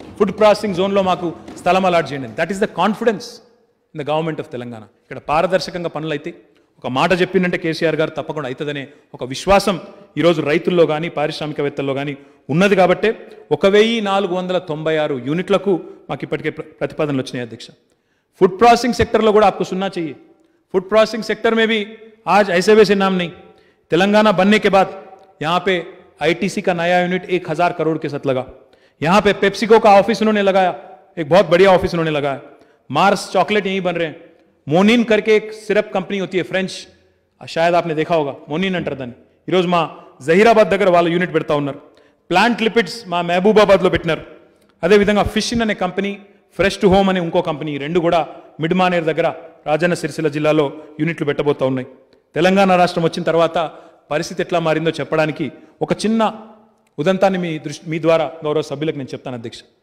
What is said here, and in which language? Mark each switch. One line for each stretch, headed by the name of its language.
Telugu: Food processing జోన్లో మాకు స్థలం అలాట్ చేయండి.
English: That is the confidence in the government of Telangana.
Telugu: ఇక్కడ పారదర్శకంగా పనులు అయితే ఒక మాట చెప్పిందంటే కేసీఆర్ గారు తప్పకుండా అవుతుందనే ఒక విశ్వాసం ఈరోజు రైతుల్లో కానీ పారిశ్రామికవేత్తల్లో కానీ ఉన్నది. కాబట్టే 1496 యూనిట్లకు మాకు ఇప్పటికే ప్రతిపాదనలు వచ్చినాయి అధ్యక్ష.
Hindi: फूड प्रोसेसिंग सेक्टर लो आपको सुनना चाहिए. फूड प्रोसेसिंग सेक्टर में भी आज ऐसे वैसे नाम नहीं. तेलंगाना बनने के बाद यहाँ पे आईटीसी का नया यूनिट 1000 करोड़ के साथ लगा. यहाँ पे पेप्सिको का ऑफिस उन्होंने लगाया, एक बहुत बढ़िया ऑफिस उन्होंने लगाया. मार्स चॉकलेट यहीं बन रहे हैं. मोनिन करके एक सिरप कंपनी होती है फ्रेंच, शायद आपने देखा होगा, मोनिन अंटरदानी
Telugu: ఈరోజు మా జహీరాబాద్ దగ్గర వాళ్ళ యూనిట్ పెడతా ఉన్నారు. ప్లాంట్ లిపిడ్స్ మా మహబూబాబాద్లో పెట్టినారు. అదేవిధంగా ఫిషిన్ అనే కంపెనీ, ఫ్రెష్ టు హోమ్ అనే ఇంకో కంపెనీ, రెండు కూడా మిడ్మానేర్ దగ్గర రాజన్న సిరిసిల్ల జిల్లాలో యూనిట్లు పెట్టబోతా ఉన్నాయి. తెలంగాణ రాష్ట్రం వచ్చిన తర్వాత పరిస్థితి ఎట్లా మారిందో చెప్పడానికి ఒక చిన్న ఉదంతాన్ని మీ ద్వారా గౌరవ సభ్యులకు నేను చెప్తాను అధ్యక్ష.